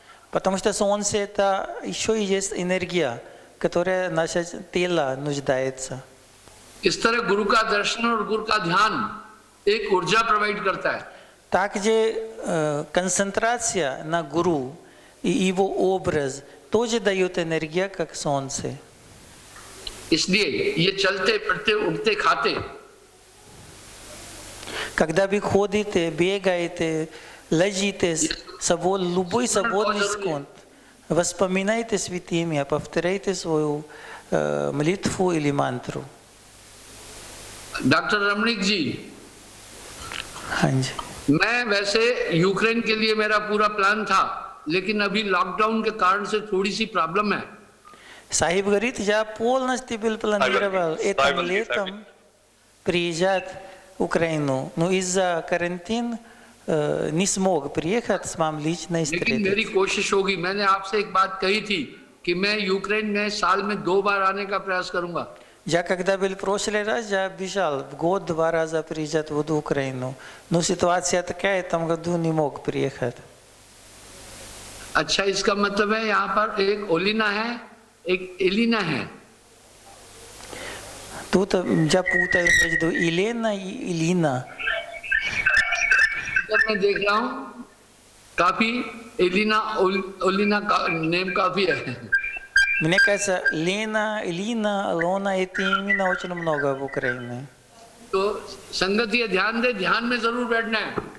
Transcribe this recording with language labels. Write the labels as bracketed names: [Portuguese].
[Russian] Потому что солнце это еще и есть энергия, которая наше тело нуждается. [Hindi] इस तरह गुरु का दर्शन और गुरु का ध्यान एक ऊर्जा प्रोवाइड करता है। [Russian] Также концентрация на гуру и его образ тоже дает энергия, как солнце. [Hindi] इसलिए ये चलते फिरते उठते खाते, [Russian] Когда вы ходите, бегаете, лежите, любой свободный секунд, воспоминайте святыми, повторяйте свою молитву или мантру. [Hindi] डॉक्टर रमणीक जी, हाँ जी। मैं वैसे यूक्रेन के लिए मेरा पूरा प्लान था, लेकिन अभी लॉकडाउन के कारण से थोड़ी सी प्रॉब्लम है। [Russian] Сахиб говорит, я полностью был планировал этим летом приезжать в Украину, но из-за карантина не смог приехать с вами лично [Hindi] लेकिन [Russian] встретиться. [Hindi] मेरी कोशिश होगी। मैंने आपसे एक बात कही थी कि मैं यूक्रेन में साल में 2 बार आने का प्रयास करूंगा। [Russian] Я когда был в прошлый раз, я обещал в год 2 раза приезжать в Украину, но ситуация такая, в этом году не мог приехать. [Hindi] अच्छा, इसका मतलब है यहाँ पर एक ओलिना है, एक एलिना है। [Russian] Тут я путаю между Елена и Илина. [Hindi] जब मैं देख रहा हूँ काफी एलिना ओलिना का नेम काफी है। [Russian] Мне кажется, Лена, Илина, Алона, это именно очень много в Украине. [Hindi] तो संगत ये ध्यान दे, ध्यान में जरूर बैठना है।